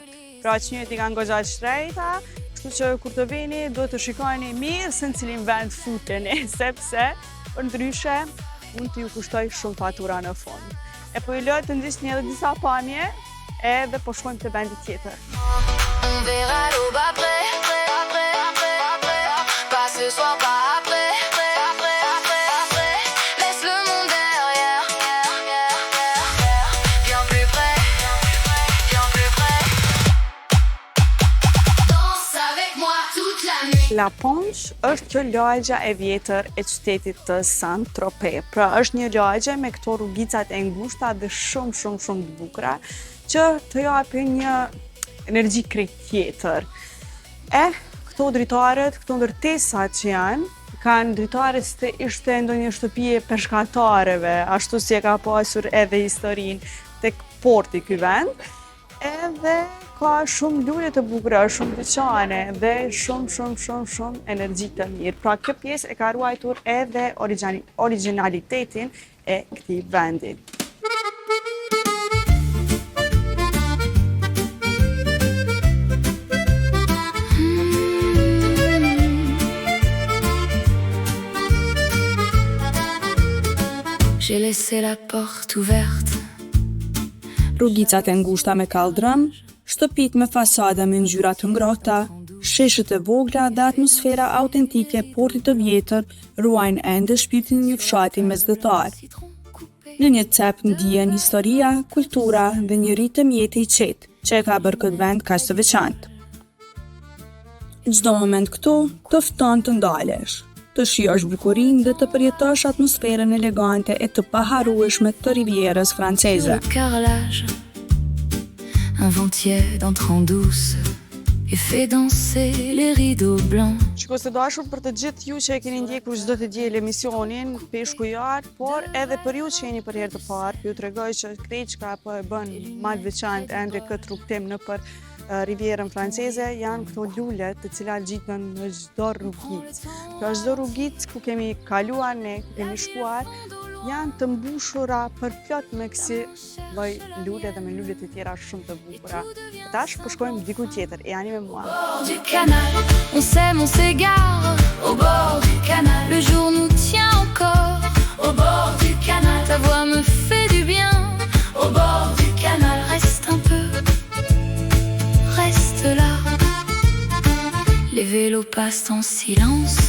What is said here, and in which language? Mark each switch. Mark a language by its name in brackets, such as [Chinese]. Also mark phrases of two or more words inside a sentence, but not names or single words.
[Albanian] Pra që i kanë goxha shtrejta, kështu që kur të vini duhet të shikoni mirë se në cilin vend futeni, sepse përndryshe mund të ju kushtoj shumë fatura në fund. E po ju lë të ndiqni edhe disa pamje, edhe po shkojmë te vendi tjetër. [French] On verra l'aube après. Pas ce soir, pas après. Laisse le monde derrière. Viens plus près. Danse avec moi toute la nuit. [Albanian] La Ponche është kjo lagja e vjetër e qytetit të Saint-Tropez. Pra është një lagje me këto rrugicat e ngushta dhe shumë të bukura që të japin një energji krejt tjetër. Këto dritaret, këto ndërtesat që kanë dritaret si të ishte ndonjë shtëpi e peshkatarëve, ashtu si e ka pasur edhe historinë tek porti ky vend. Edhe ka shumë lule të bukura, shumë dyqane dhe shumë energji të mirë. Pra kjo pjesë e ka ruajtur edhe originalitetin e këtij vendi. [French] J'ai laissé la porte ouverte. [Albanian] Rrugicat e ngushta me kaldrëm, shtëpit me fasada me ngjyra të ngrohta, sheshët e vogla dhe atmosfera autentike e portit të vjetër ruajnë ende shpirtin e një fshati mesdhetar. Në një cep ndihen historia, kultura dhe një ritëm jete i qetë që e ka bërë këtë vend kaq të veçantë. Çdo moment këtu të fton të ndalesh, të shijosh bukurinë dhe të përjetosh atmosferën elegante e të paharrueshme të Rivierës franceze. [French] Le carrelage, un vent tiède entrant douce. et fait danser les rideaux blancs. [Albanian] Shiko se dashur për të gjithë ju që e keni ndjekur çdo të diel emisionin Peshkujar, por edhe për ju që jeni për herë të parë, ju tregoj që Kreçka po e bën më të veçantë ende këtë rrugtim nëpër Rivierën franceze, janë këto lule të cilat gjiten në çdo rrugicë. Pra çdo rrugicë ku kemi kaluar ne, ku kemi shkuar, janë të mbushura përplot me kësi lloj lule dhe me lule të tjera shumë të bukura. Tash po shkojmë diku tjetër, e jani me mua. [French] Au bord du canal, on s'aime, on s'égare. Au bord du canal, le jour nous tient encore. Au bord du canal, ta voix me fait du bien. Au bord du canal, reste un peu, reste là. Les vélos passent en silence.